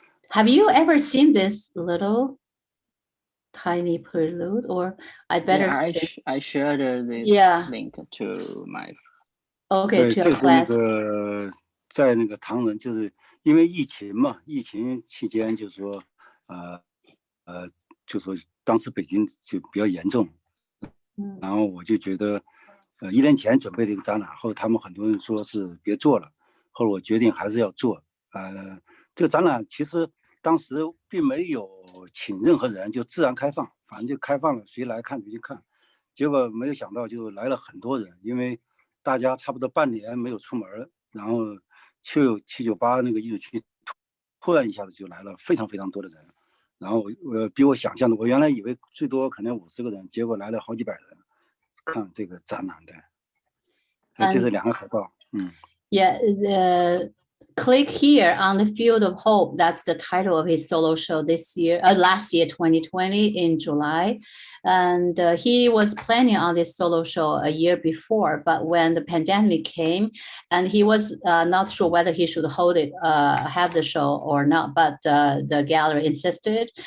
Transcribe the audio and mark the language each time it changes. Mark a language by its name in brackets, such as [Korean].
[English] Have you ever seen this little tiny prelude, or I better? Yeah, I shared this link to my. Okay, to your class. [Chinese] 在那个唐人，就是因为疫情嘛，疫情期间就是说，就说当时北京就比较严重，然后我就觉得，1年前准备了一个展览，后他们很多人说是别做了，后来我决定还是要做。这个展览其实当时并没有请任何人，就自然开放，反正就开放了，谁来看就去看。结果没有想到就来了很多人，因为大家差不多半年没有出门，然后798那个艺术区突然一下子就来了非常非常多的人，然后比我想象的，我原来以为最多可能50个人，结果来了好几百人看这个展览的。这是2个海报。 [English] Yeah, click here on the Field of Hope. That's the title of his solo show this year, last year, 2020 in July. And he was planning on this solo show a year before, but when the pandemic came, and he was not sure whether he should hold it, have the show or not, but the gallery insisted.